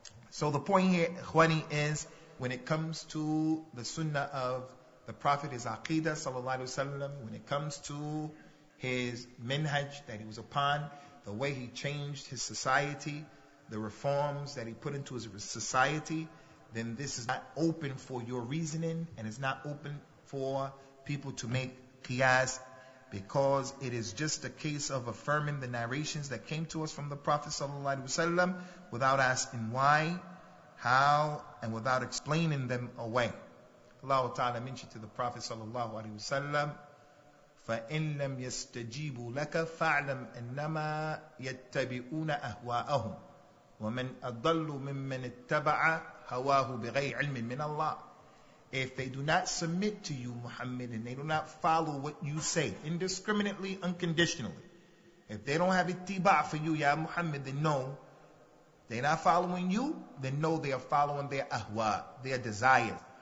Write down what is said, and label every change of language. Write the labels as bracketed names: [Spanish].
[English] So the point here, ikhwani, is when it comes to the sunnah of the Prophet, his aqidah, sallallahu alaihi wasallam, when it comes to his minhaj that he was upon, the way he changed his society, the reforms that he put into his society, then this is not open for your reasoning, and it's not open for people to make qiyas, because it is just a case of affirming the narrations that came to us from the Prophet ﷺ without asking why, how, and without explaining them away. [Arabic] Allah Ta'ala [English] mentioned to the Prophet [Arabic] ﷺ, فَإِن لَمْ يَسْتَجِيبُوا لَكَ فَاعْلَمْ أَنَّمَا يَتَّبِعُونَ أَهْوَاءَهُمْ وَمَنْ أَضَلُّ مِمَّنِ اتَّبَعَ هَوَاهُ بِغَيْرِ عِلْمٍ مِّنَ اللَّهِ. [English] If they do not submit to you, Muhammad, and they do not follow what you say, indiscriminately, unconditionally, if they don't have ittiba' for you, Ya Muhammad, then know they're not following you, then know they are following their ahwa, their desires.